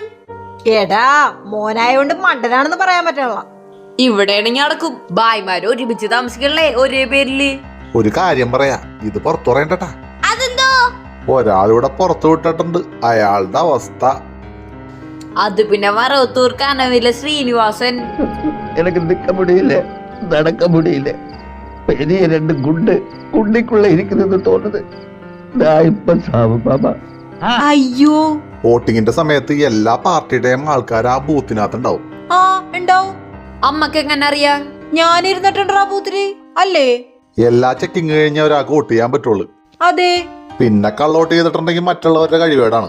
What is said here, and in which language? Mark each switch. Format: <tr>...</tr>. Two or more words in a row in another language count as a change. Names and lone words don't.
<ml>എടാ, മോനായോണ്ട് മണ്ടനാണെന്ന് പറയാൻ പറ്റണല്ല. ഇവിടെയാണെങ്കിൽ നടക്കും. ഭായിമാര് ഒരുമിച്ച് താമസിക്കണല്ലേ ഒരേ പേരില്. ഒരു കാര്യം പറയാ, ഇത് പുറത്തു പറയണ്ടട്ടാ. അതെന്തോ? ഒരാളിവിടെ പുറത്തു വിട്ടിട്ടുണ്ട്. അയാളുടെ അവസ്ഥ അത് പിന്നെ വറവത്തൂർ കനവിലെ ശ്രീനിവാസൻ.</ml> <ta>எனக்கு நிற்க முடியல, நடக்க முடியல. பெரிய 2 குண்டிக்குள்ள இருக்குதுன்னு தோணுது. நான் இப்ப சாவு பாபா.</ta> <ml>അയ്യോ, വോട്ടിങ്ങിന്റെ സമയത്ത് എല്ലാ പാർട്ടിയുടെയും ആൾക്കാർ ആ ബൂത്തിനകത്തുണ്ടാവും. ആ ഉണ്ടാവും. അമ്മക്ക് എങ്ങനെ അറിയാ? ഞാൻ ഇരുന്നിട്ടുണ്ടാ ബൂത്തില് അല്ലേ? എല്ലാ ചെക്കിങ് കഴിഞ്ഞ ഒരാൾക്ക് വോട്ട് ചെയ്യാൻ പറ്റുള്ളൂ. അതെ. പിന്നെ കള്ളോട്ട് ചെയ്തിട്ടുണ്ടെങ്കിൽ മറ്റുള്ളവരുടെ കഴിവേടാണ്.</ml>